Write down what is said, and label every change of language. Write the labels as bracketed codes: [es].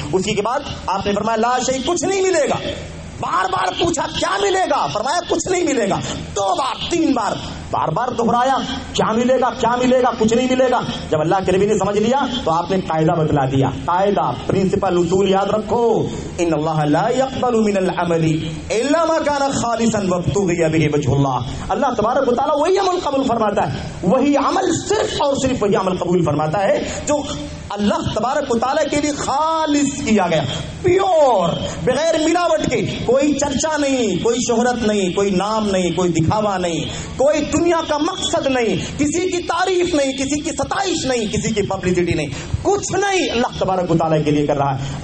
[ur] اسی کے بعد آپ نے فرمایا [ar] لا شیء, [ur] کچھ نہیں ملے گا. بار بار پوچھا کیا ملے گا؟ فرمایا کچھ نہیں ملے گا. 2 بار 3 بار بار بار دہرایا, کیا ملے گا, کیا ملے گا, کچھ نہیں ملے گا. جب اللہ کے نبی نے سمجھ لیا تو آپ نے قاعدہ بتلا دیا, قاعدہ, پرنسپل, اصول یاد رکھو. [ar] ان اللہ لا يقبل من العمل الا ما كان خالصا وابتغي به وجه اللہ. [ur] اللہ تبارک و تعالیٰ وہی عمل قبول فرماتا ہے, وہی عمل صرف اور صرف وہی عمل قبول فرماتا ہے جو اللہ تبارک و تعالیٰ کے لیے خالص کیا گیا, پیور, بغیر ملاوٹ کے. کوئی چرچا نہیں, کوئی شہرت نہیں, کوئی نام نہیں, کوئی دکھاوا نہیں, کوئی دنیا کا مقصد نہیں, کسی کی تعریف نہیں, کسی کی ستائش نہیں, کسی کی پبلسٹی نہیں, کچھ نہیں, اللہ تبارک و تعالیٰ کے لیے کر رہا ہے.